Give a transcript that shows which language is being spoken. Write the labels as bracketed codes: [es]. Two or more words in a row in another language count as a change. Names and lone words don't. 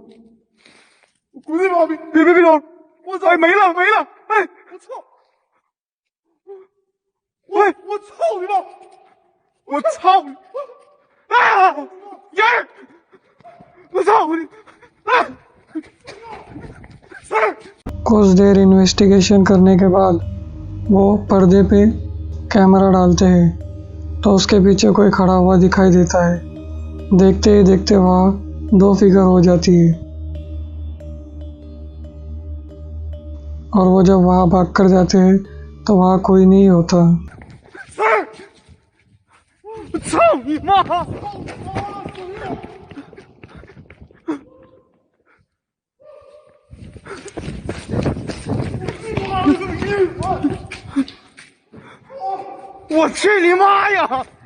[zh] 我滚你妈逼！别动！我操！哎，没了！哎，我操！喂，我操你妈！我操！啊！人儿！我操你！ 啊！सर! [hi] कुछ देर इन्वेस्टिगेशन करने के बाद वो पर्दे पे कैमरा डालते हैं तो उसके पीछे कोई खड़ा हुआ दिखाई देता है। देखते ही देखते वहाँ 2 फिगर हो जाती है और वो जब वहाँ भाग कर जाते हैं तो वहाँ कोई नहीं होता। सर! [zh] 我操你妈！我去你妈呀！